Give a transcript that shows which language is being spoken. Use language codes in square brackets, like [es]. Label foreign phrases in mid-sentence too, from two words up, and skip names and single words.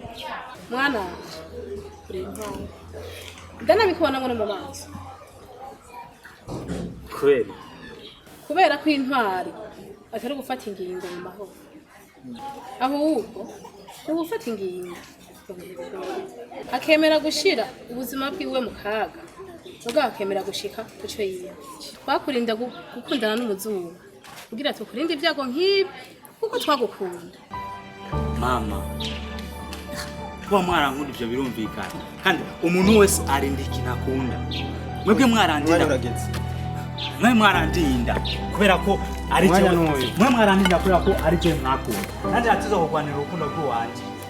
[rn] Mwana uri ntwari ndanabikubona ngo no mu maso, kubera ko intwari atari gufata ingingo mu mahoro, ahubwo ni gufata ingingo ukuntu bikora akemera gushira ubuzima bwiwe mu kaga ubwo akemera gushika kuco yiyemeje twakurinda gukundana n'umuzungu kugira tukurinde ibyago nk'ibi kuko twagukunda mama kuba mwarankunda ibyo birumvikana kandi umuntu wese arinda ikintu akunda mwebwe mwarandinda kubera ko ari cyo mwe mwarandinda kubera ko ari cyo mwakunda nanjye nateze kurwanira urukundo rw'uwanje